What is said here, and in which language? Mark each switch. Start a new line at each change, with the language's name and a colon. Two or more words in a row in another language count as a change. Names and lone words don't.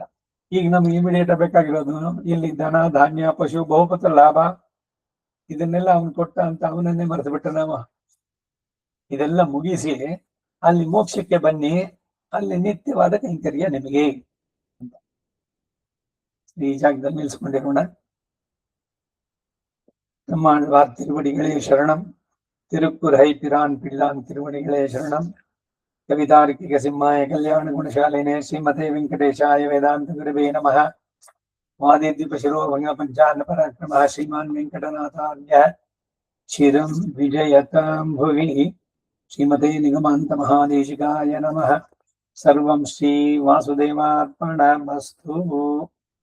Kannada: ಈಗ ನಮ್ಗೆ ಇಮಿಡಿಯೇಟ್ ಬೇಕಾಗಿರೋದು ಇಲ್ಲಿ ಧನ ಧಾನ್ಯ ಪಶು ಬಹುಪತ ಲಾಭ ಇದನ್ನೆಲ್ಲ ಅವನು ಕೊಟ್ಟ ಅಂತ ಅವನನ್ನೇ ಮರೆತು ಬಿಟ್ಟ ನಾವು. ಇದೆಲ್ಲ ಮುಗಿಸಿ ಅಲ್ಲಿ ಮೋಕ್ಷಕ್ಕೆ ಬನ್ನಿ, ಅಲ್ಲಿ ನಿತ್ಯವಾದ ಕೈಂಕರ್ಯ ನಿಮಗೆ ಅಂತ. ಈ ಜಾಗದಲ್ಲಿ ನಿಲ್ಲಿಸ್ಕೊಂಡಿರೋಣ.
Tamil: நம்மாழ்வார் திருவடிகளே சரணம். திருக்குறை பிரான் பிள்ளான் திருவடிகளே சரணம்.
Sanskrit: कवितार्किक सिंहाय कल्याण गुणशालिने श्रीमते वेङ्कटेशाय वेदान्त गुरवे नमः. वादिद्विपशिरोभङ्ग पञ्चानन पराक्रमः श्रीमान् वेङ्कटनाथार्य चिरं विजयतां भुवि. श्रीमते निगमान्त महादेशिकाय नमः. सर्वं श्री वासुदेवार्पणमस्तु.